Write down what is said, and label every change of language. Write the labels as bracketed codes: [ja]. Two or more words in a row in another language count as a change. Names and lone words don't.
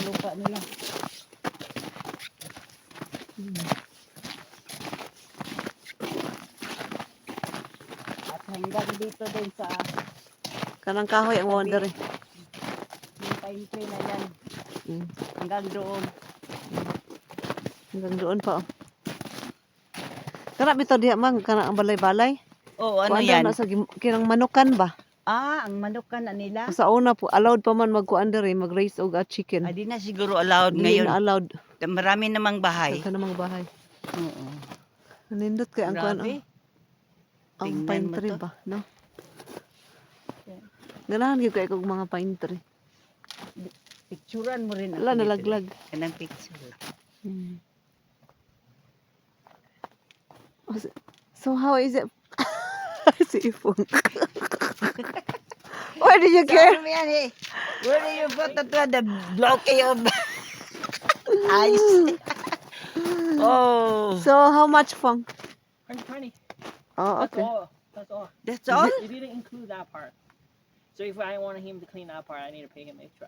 [tl] ang lupa nila. At hanggang dito din sa [ceb] Kanang kahoy ang wonder eh. [tl] yung pine tree na yan. Mm. Hanggang doon. Hanggang doon pa oh. [ceb] Kana bitaw diha mang kana ang balay-balay. Oo, ano Kuan daw [tl] yan? [ceb] na sa kinang manukan ba? Ah, ang manukan na nila. Sa una po allowed pa man magkuan diri mag- [en] raise og chicken. [ceb] Ah, di na siguro allowed Dili [tl] ngayon. [ceb] na allowed [tl] Marami namang bahay. [ceb] sa kanang mga bahay. Oo. Nanindot kay ang kuan Grabe. ang [tl] Tingnan [en] pine [tl] mo [en] tree [tl] to. [ceb] ba, no? Ganahan gyud kay kog mga [en] pine tree. [tl] Picturean mo rin. Ala ako dito. nalaglag. [ceb] Kanang picture. [en] Hmm. So how is it? Si Ifong. Why do you care? [tl] Ano yan eh? [en] Where do you put the blockade of ice? Oh. So how much Fong? 120. Oh, That's okay. all. That's all. That's all? You didn't include that part. So if I want him to clean that part, I need to pay him extra.